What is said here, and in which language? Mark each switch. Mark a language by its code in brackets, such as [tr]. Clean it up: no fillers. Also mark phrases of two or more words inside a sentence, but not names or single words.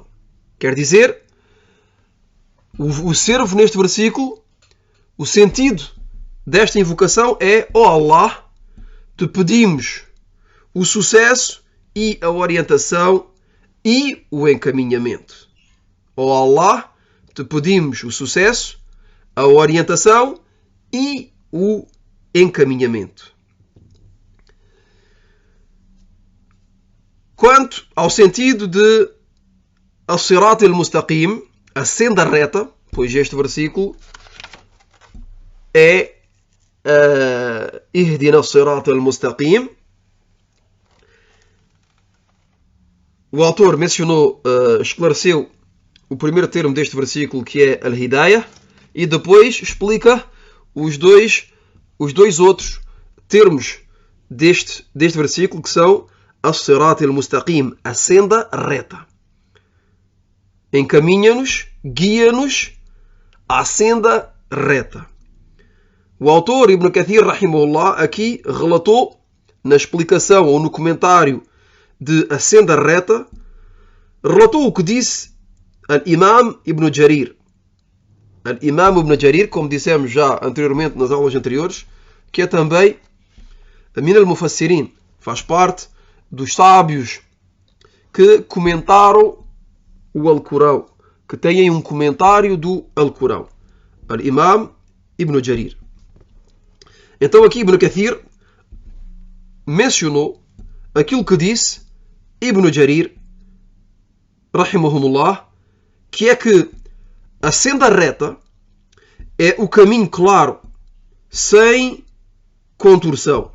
[pt] Quer dizer, o servo neste versículo, o sentido desta invocação é: ó Allah, te pedimos o sucesso e a orientação e o encaminhamento. Ó Allah, te pedimos o sucesso, a orientação e o encaminhamento. Quanto ao sentido de [ar] الصراط المستقيم, [pt] a senda reta, pois este versículo é [ar] اهدنا الصراط المستقيم. [pt] O autor mencionou, esclareceu o primeiro termo deste versículo, que é Al-Hidayah, e depois explica os dois outros termos deste versículo, que são [ar] الصراط المستقيم, [pt] a senda reta. Encaminha-nos, guia-nos à senda reta. O autor, Ibn Kathir, rahimahullah, aqui relatou, na explicação ou no comentário de a senda reta, relatou o que disse Al-Imam Ibn Jarir. Al-Imam Ibn Jarir, como dissemos já anteriormente nas aulas anteriores, que é também [ar] من المفسرين, [pt] faz parte dos sábios que comentaram o Alcorão, que têm um comentário do Alcorão. Al-Imam Ibn Jarir. Então aqui Ibn Kathir mencionou aquilo que disse Ibn Jarir, rahimahumullah, que é que a senda reta é o caminho claro, sem contorção.